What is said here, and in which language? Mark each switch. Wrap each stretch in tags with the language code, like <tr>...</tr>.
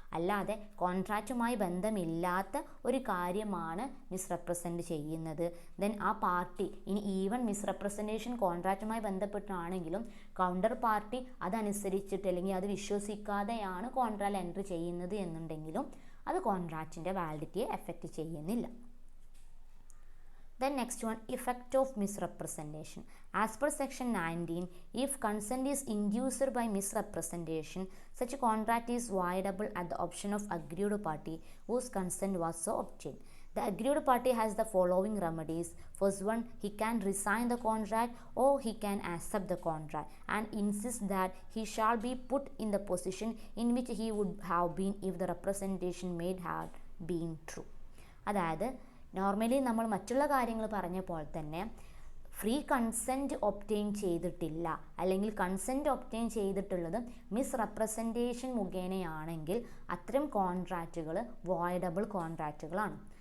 <ml>അല്ലാതെ കോൺട്രാക്റ്റുമായി ബന്ധമില്ലാത്ത ഒരു കാര്യമാണ് മിസ്റെപ്രസെൻറ്റ് ചെയ്യുന്നത്. ദെൻ ആ പാർട്ടി ഇനി ഈവൻ മിസ്റെപ്രസെൻറ്റേഷൻ കോൺട്രാക്റ്റുമായി ബന്ധപ്പെട്ടാണെങ്കിലും കൗണ്ടർ പാർട്ടി അതനുസരിച്ചിട്ട് അല്ലെങ്കിൽ അത് വിശ്വസിക്കാതെയാണ് കോൺട്രാക്റ്റിൽ എൻട്രി ചെയ്യുന്നത് എന്നുണ്ടെങ്കിലും അത് കോൺട്രാക്റ്റിൻ്റെ വാലിഡിറ്റിയെ എഫക്റ്റ് ചെയ്യുന്നില്ല.</ml> <en>Then next one, effect of misrepresentation. As per section 19, if consent is induced by misrepresentation, such a contract is voidable at the option of aggrieved party whose consent was so obtained. The aggrieved party has the following remedies. First one, he can resign the contract or he can accept the contract and insist that he shall be put in the position in which he would have been if the representation made had been true.</en> <ml>അതായത് normally നമ്മൾ മറ്റുള്ള കാര്യങ്ങൾ പറഞ്ഞ പോലെ തന്നെ free consent obtain ചെയ്തിട്ടില്ല അല്ലെങ്കിൽ consent obtain ചെയ്തിട്ടുള്ളത് മിസ്റെപ്രസെൻറ്റേഷൻ മുഖേനയാണെങ്കിൽ അത്തരം കോൺട്രാക്റ്റുകൾ വോയിഡബിൾ കോൺട്രാക്റ്റുകളാണ്.</ml>